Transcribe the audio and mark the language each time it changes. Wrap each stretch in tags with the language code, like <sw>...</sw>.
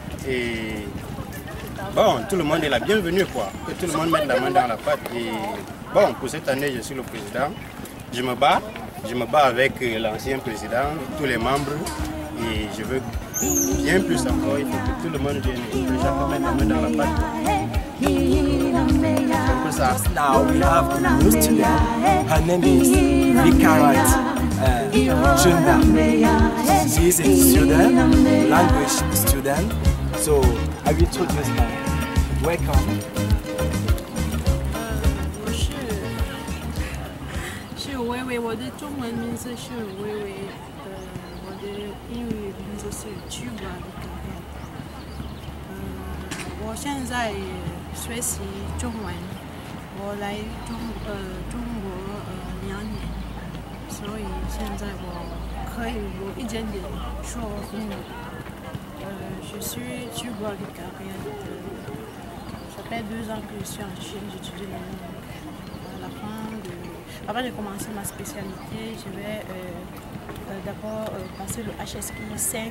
<fr>Et bon, tout le monde est la bienvenue quoi, que tout le monde mette la main dans la pâte. Et bon, pour cette année, je suis le président. Je me bats avec l'ancien président, tous les membres, et je veux bien plus encore. Il faut que tout le monde vienne et que chacun mette la main dans la pâte.</fr> <en>Now we have a new student. Her name is Vikarat Junda. She is a student, language student. So I will introduce her. Welcome.</en> <zh>是微微，我的中文名字是微微，我的英语名字是 Juba。我现在学习中文，我来中国2年，所以现在我可以有一点点说英语。</zh> <fr>Je suis Juba Vicariat. Ça fait 2 ans que je suis en Chine, j'étudie la langue. Avant de commencer ma spécialité, je vais d'abord passer le HSK 5.</fr>